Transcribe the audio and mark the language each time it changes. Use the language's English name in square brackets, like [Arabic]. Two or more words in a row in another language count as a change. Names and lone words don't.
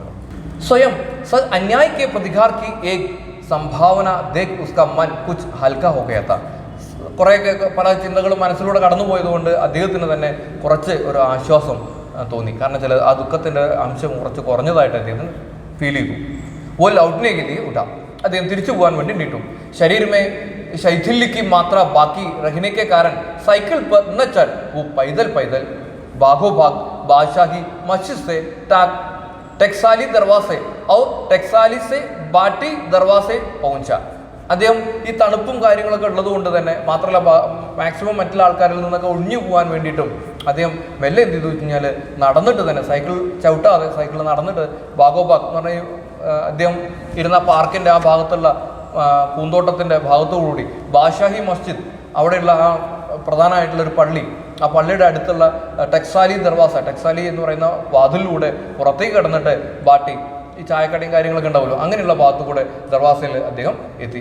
[Hindi] स्वयं अन्याय के प्रतिकार की एक संभावना देख उसका मन कुछ हल्का हो गया था. [Malayalam] കുറേയൊക്കെ പല ചിന്തകളും മനസ്സിലൂടെ കടന്നുപോയതുകൊണ്ട് അദ്ദേഹത്തിന് തന്നെ കുറച്ച് ഒരു ആശ്വാസം തോന്നി. കാരണം ചില ആ ദുഃഖത്തിൻ്റെ അംശം കുറച്ച് കുറഞ്ഞതായിട്ട് അദ്ദേഹത്തിന് ഫീൽ ചെയ്തു. [Hindi] वो लौटने के लिए उठा, [Malayalam] അദ്ദേഹം തിരിച്ചു പോകാൻ വേണ്ടി നീട്ടു. [Hindi] शरीर में शैथिल्य की मात्रा बाकी रहने के कारण साइकिल पर न चढ़ वो पैदल भागो भाग बादशाही मस्जिद से टक्साली दरवाजे और टक्साली से बाटी दरवाजे पहुंचा. [Malayalam] അദ്ദേഹം ഈ തണുപ്പും കാര്യങ്ങളൊക്കെ ഉള്ളത് കൊണ്ട് തന്നെ മാത്രമല്ല മാക്സിമം മറ്റുള്ള ആൾക്കാരിൽ നിന്നൊക്കെ ഒഴിഞ്ഞു പോകാൻ വേണ്ടിയിട്ടും അദ്ദേഹം മെല്ലെ എന്ത് ചെയ്തു കഴിഞ്ഞാൽ നടന്നിട്ട് തന്നെ, സൈക്കിൾ ചവിട്ടാതെ സൈക്കിൾ നടന്നിട്ട് ബാഗോബാഗ് എന്ന് പറഞ്ഞാൽ അദ്ദേഹം ഇരുന്ന പാർക്കിൻ്റെ ആ ഭാഗത്തുള്ള പൂന്തോട്ടത്തിൻ്റെ ഭാഗത്തോടുകൂടി ബാദ്ഷാഹി മസ്ജിദ്, അവിടെയുള്ള ആ പ്രധാനമായിട്ടുള്ളൊരു പള്ളി, ആ പള്ളിയുടെ അടുത്തുള്ള ടക്സാലി ദർവാസ, ടക്സാലി എന്ന് പറയുന്ന വാതിലിലൂടെ പുറത്തേക്ക് കിടന്നിട്ട് ബാട്ടി, ഈ ചായക്കടയും കാര്യങ്ങളൊക്കെ ഉണ്ടാവുമല്ലോ, അങ്ങനെയുള്ള ഭാഗത്തു കൂടെ ദർവാസയിൽ അദ്ദേഹം എത്തി.